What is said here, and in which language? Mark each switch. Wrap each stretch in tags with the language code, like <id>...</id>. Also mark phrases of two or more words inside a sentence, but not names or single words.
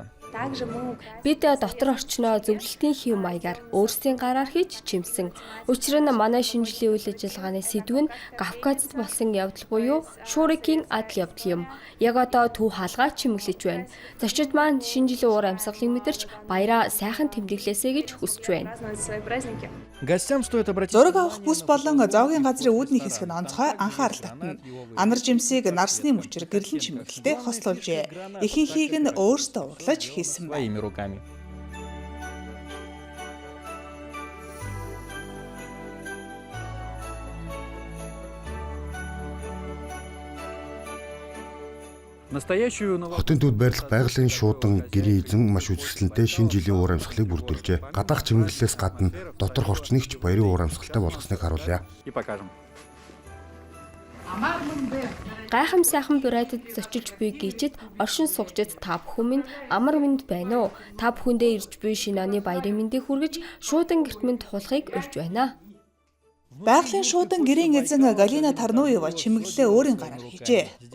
<mn>Бид дотор орчноо зөвлөлтийн хэв маягаар өөрсдийн гараар хийж чимсэн. Учир нь манай шинэ жилийн үйл ажиллагааны сэдв нь Кавказд болсон явдал буюу Шуурикийн адал явдал юм. Яг одоо төв хаалгаа чимэглэж байна. Зочид маань шинэ жилийн уур амьсгалыг мэдэрч баяраа сайхан тэмдэглээсэй гэж хүсэж байна.</mn> <ru>Гостям стоит обратить</ru> <mn>Зураг авах бүс болон Зоогийн газрын үүдний хэсэг нь онцгой анхаарал татна. Анар жимсийг нарсны мөчир гэрлэн чимэглэлтэй хослуулжээ. Ихэнхийг нь өөртөө урлаж хийсэн байна.</mn> <ru>своими руками. Настоящую</ru> <mn>Хотын төвд байрлах байгалийн шуудан гэрийн эзэн маш үзэсгэлэнтэй шинэ жилийн уур амьсгалыг бүрдүүлжээ. Гадаах чимэглэлээс гадна доторх орчныг ч баярын уур амьсгалтай болгосныг харуулъя.</mn> <ru>и покажем.</ru> <mn>Гайхам сайхан Бурятид зочилж буй гişid оршин суугчид та бүхэн минь амар мэнд байна уу? Та бүхэндээ ирж буй шинэ оны баярын мэндийг хүргэж шуудан гэрт минь тулахыг урьж байна. Байгалийн шуудан гэрийн эзэн Галина Тарнуева чимэглэлээ өөрийн гараар хийжээ.</mn>